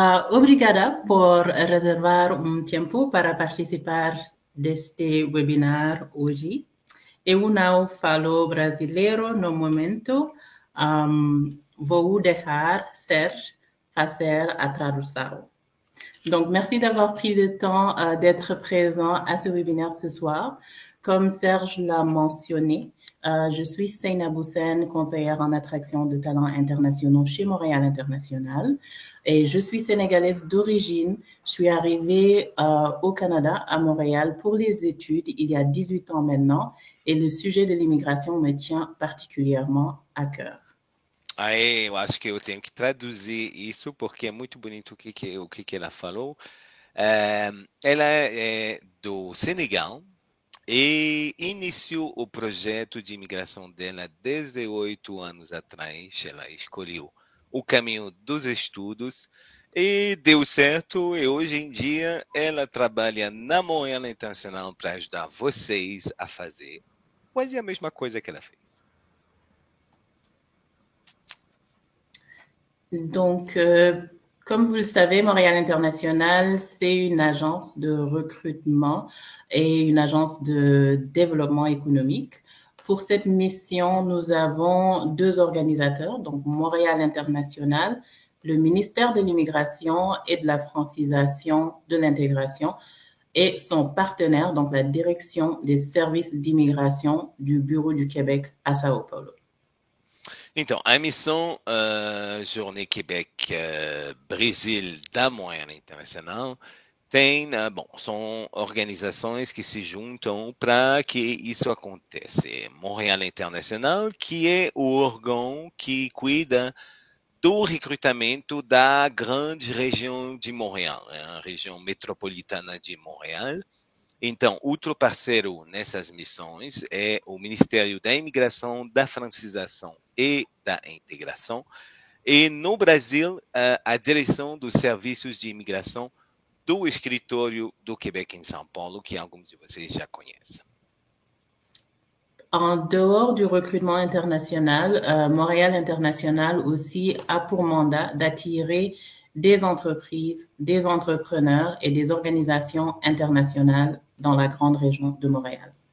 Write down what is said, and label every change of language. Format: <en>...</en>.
<pt>Obrigada por reservar tempo para participar deste webinar hoje. Eu não falo brasileiro no momento. Vou deixar Serge fazer a tradução.</pt> <fr>Donc, merci d'avoir pris le temps d'être présent à ce webinaire ce soir. Comme Serge l'a mentionné, je suis Seyna Boussen, conseillère en attraction de talents internationaux chez Montréal International. Et je suis sénégalaise d'origine. Je suis arrivée au Canada, à Montréal, pour les études il y a 18 ans maintenant. Et le sujet de l'immigration me tient particulièrement à cœur.</fr> <pt>Aí, eu acho que eu tenho que traduzir isso, porque é muito bonito o que ela falou. Ela é do Senegal e iniciou o projeto de imigração dela 18 anos atrás. Ela escolheu o caminho dos estudos e deu certo. E hoje em dia ela trabalha na Moeda Internacional para ajudar vocês a fazer quase a mesma coisa que ela fez.</pt> <fr>Donc, comme vous le savez, Montréal International, c'est une agence de recrutement et une agence de développement économique. Pour cette mission, nous avons deux organisateurs, donc Montréal International, le ministère de l'Immigration et de la francisation de l'intégration et son partenaire, donc la direction des services d'immigration du Bureau du Québec à Sao Paulo.</fr> <pt>Então, a missão Journée Québec Brasil da Moeda Internacional tem, são organizações que se juntam para que isso aconteça. Montréal Internacional, que é o órgão que cuida do recrutamento da grande região de Montréal, a região metropolitana de Montréal. Então, outro parceiro nessas missões é o Ministério da Imigração, da Francização e da Integração. E no Brasil, a direção dos serviços de imigração do escritório do Quebec em São Paulo, que alguns de vocês já conhecem.</pt> <fr>En dehors du recrutement international, Montréal International aussi a pour mandat d'attirer des entreprises, des entrepreneurs et des organisations internationales dans la grande région de Montréal.</fr>